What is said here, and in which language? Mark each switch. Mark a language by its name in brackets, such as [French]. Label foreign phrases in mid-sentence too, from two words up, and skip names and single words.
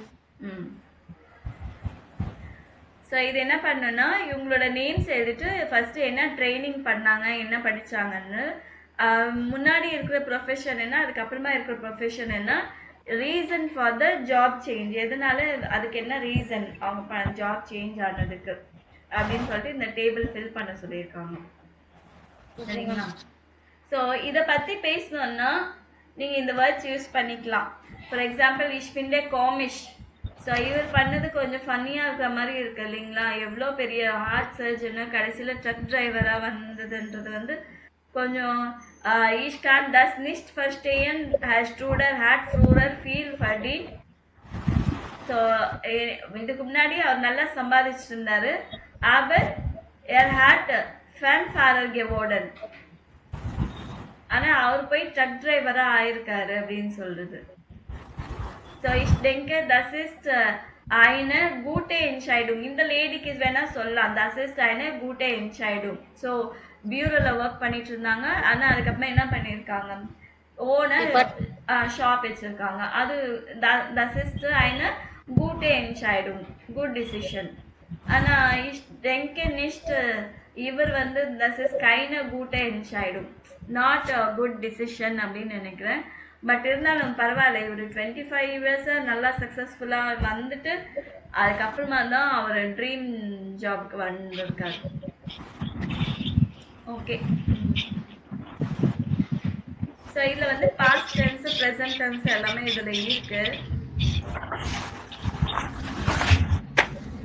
[Tamil] ம் ஸோ இது என்ன பண்ணணும்னா, இவங்களோட நேம்ஸ் எழுதிட்டு ஃபர்ஸ்ட் என்ன ட்ரைனிங் பண்ணாங்க, என்ன படிச்சாங்கன்னு, முன்னாடி இருக்கிற ப்ரொஃபஷன் என்ன, அதுக்கப்புறமா இருக்கிற ப்ரொஃபஷன் என்ன, [English] reason for the job change, [Tamil] எதனால அதுக்கு என்ன ரீசன் அவங்க [English] job change [Tamil] ஆனதுக்கு அப்படின்னு சொல்லிட்டு இந்த [English] table fill [Tamil] பண்ண சொல்லியிருக்காங்க. சரிங்களா? ஸோ இதை பற்றி பேசணும்னா நீங்கள் இந்த [English] words use [Tamil] பண்ணிக்கலாம். [English] for example [German] ich finde komisch. [Tamil] ஸோ இவர் பண்ணது கொஞ்சம் ஃபன்னியாக இருக்கிற மாதிரி இருக்கு இல்லைங்களா, எவ்வளோ பெரிய [English] heart surgeon [Tamil] கடைசியில் [English] truck driver [Tamil] வந்ததுன்றது வந்து கொஞ்சம் [German] ich kann das nicht verstehen, Herr Studer hat früher viel verdient. [Tamil] ஸோ இதுக்கு முன்னாடி அவர் நல்லா சம்பாதிச்சுட்டு இருந்தாரு. [German] aber hat Fanfahrer geworden. [Tamil] ஆனா அவர் போய் [English] truck driver [Tamil] ஆயிருக்காரு அப்படின்னு சொல்றது. [German] ஸோ ich denke das ist eine gute Entscheidung. [Tamil] இந்த லேடிக்கு வேணா சொல்லலாம் [German] das ist eine gute Entscheidung. [Tamil] ஸோ பியூரோல ஒர்க் பண்ணிட்டு இருந்தாங்க. ஆனா அதுக்கப்புறம் என்ன பண்ணியிருக்காங்க, ஓனர் ஷாப் வச்சிருக்காங்க. [German] அது das ist eine gute Entscheidung, [English] good decision. [German] ஆனா ich denke nicht, [Tamil] இவர் வந்து [German] das ist keine gute Entscheidung, [English] not a good decision [Tamil] அப்படின்னு நினைக்கிறேன். பட் இருந்தாலும் பரவாயில்ல, இவர் 25 இயர்ஸா நல்லா சக்சஸ்ஃபுல்லா வந்துட்டு அதுக்கப்புறமா தான் அவர் [English] dream job [Tamil] வந்திருக்காரு. ஓகே. ஸோ இதுல வந்து [English] past tense, present tense [Tamil] எல்லாமே இதுல இருக்கு.